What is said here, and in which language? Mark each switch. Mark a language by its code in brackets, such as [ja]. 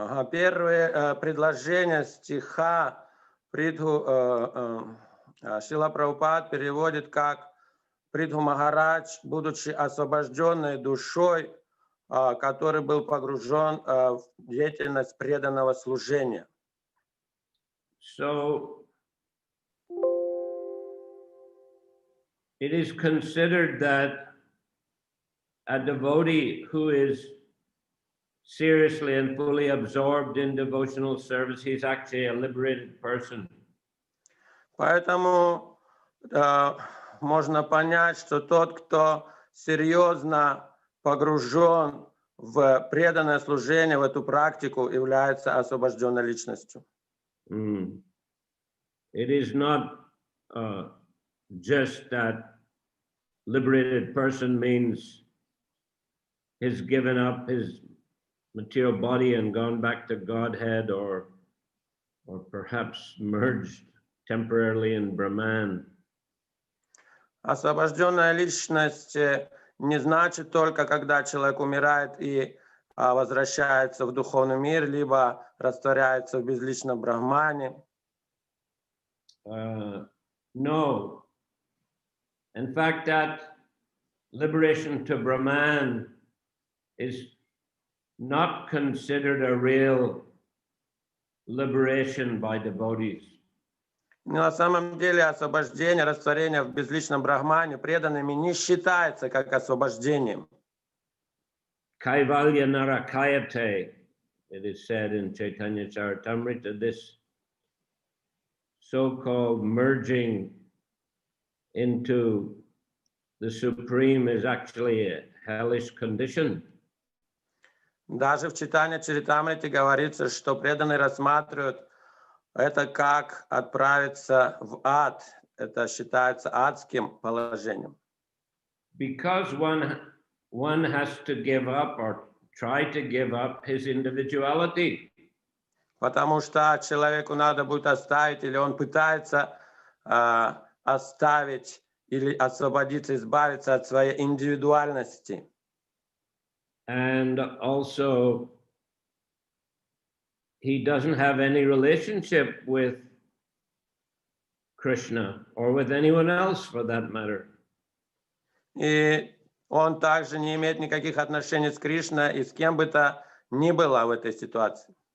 [ru] Первое предложение стиха Шрила Прабхупад переводит как Притху Махарадж, будучи освобожденной душой, который был погружен в деятельность преданного служения. [en] So it is considered that a devotee who is seriously and fully absorbed in devotional service, he's actually a liberated person. [ru] Поэтому можно понять, что тот, кто серьезно погружен в преданное служение, в эту практику, является освобожденной личностью. [en] It is not just that liberated person means he's given up his material body and gone back to Godhead, or perhaps merged temporarily in Brahman. [ru] Освобожденная личность не значит только, когда человек умирает и возвращается в духовный мир, либо растворяется в безличном брахмане. [en] No. In fact, that liberation to Brahman is not considered a real liberation by devotees. [ru] На самом деле освобождение, растворение в безличном брахмане преданными не считается как освобождением. [sa] Kaivalya narakayate, [en] it is said in Chaitanya Charitamrita, this so-called merging into the Supreme is actually a hellish condition. [ru] Даже в Чайтанья Чаритамрите говорится, что преданные рассматривают это как отправиться в ад. Это считается адским положением. [en] Because one has to give up or try to give up his individuality. [ru] Потому что человеку надо будет оставить, или он пытается оставить или освободиться, избавиться от своей индивидуальности. [en] And also, he doesn't have any relationship with Krishna or with anyone else for that matter. [ru] И он также не имеет никаких отношений с Кришной и с кем бы то ни было в этой ситуации.